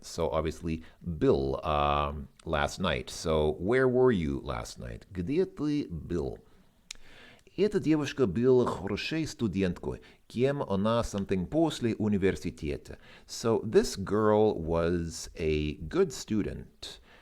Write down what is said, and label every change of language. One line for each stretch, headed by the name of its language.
English: So, obviously, Bill, last night. So, where were you last night?
Russian: Где ты был? Эта девушка была хорошей студенткой, кем она something после университета.
English: So this girl was a good student.